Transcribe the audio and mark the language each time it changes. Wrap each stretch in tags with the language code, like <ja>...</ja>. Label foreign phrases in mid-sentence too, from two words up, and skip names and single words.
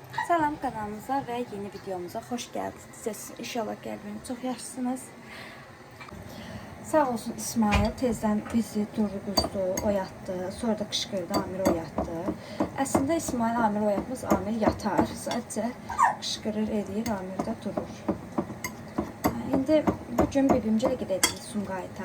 <tr>Salam kanalımıza ve yeni videomuza hoş geldiniz.</tr> <az>İnşallah qəlbiniz çox yaxşısınız. Sağ olsun İsmail tezdən bizi durğuzdu, oyatdı. Sonra da qışqırdı, Amir oyatdı. Əslində İsmail Amir oyatmaz, Amir yatar. Sadəcə qışqırır, edir, Amir də durur. İndi bugün bibimcilə gedəcəyik Sumqayıta.</az>